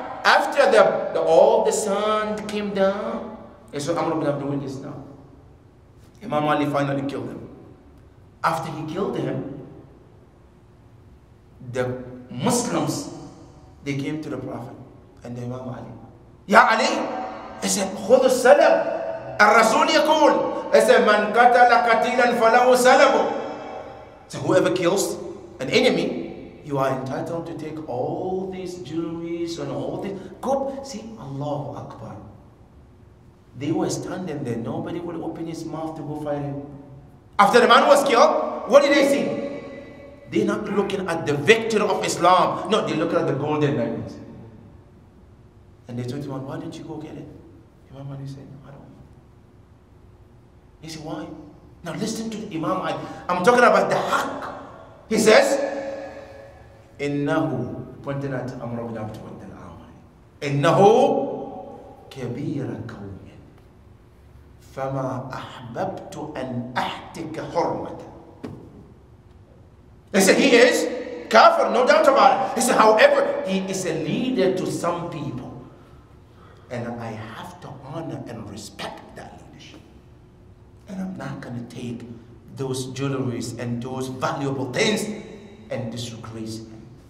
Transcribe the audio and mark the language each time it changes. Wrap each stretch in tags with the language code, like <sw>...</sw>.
<en>After all the sun came down, and so Amr ibn Abdul this now. Imam Ali finally killed him. After he killed him, the Muslims, they came to the Prophet and the Imam Ali. Ya Ali, he said,</en> <ar>خذ السلام. الرسول يقول,</ar> <en>he said,</en> <ar>من قتل قتيلا فله سلبه.</ar> <en>So whoever kills an enemy, you are entitled to take all these jewelries and all this. Go see, Allahu Akbar. They were standing there. Nobody would open his mouth to go fight him. After the man was killed, what did they see? They're not looking at the victor of Islam. No, they're looking at the golden diamonds. And they told him, why didn't you go get it? Imam Ali said, no, I don't know. He said, why? Now listen to the Imam Ali. I'm talking about the haqq. He says, إنه pointing at Amr ibn Abd al-Amr.</en> <ar>إنه كبير قوم فما أحببت أن أحتك حرمته.</ar> <en>He said he is kafir, no doubt about it. He said, however, he is a leader to some people, and I have to honor and respect that leadership. And I'm not going to take those jewelries and those valuable things and disgrace him.</en>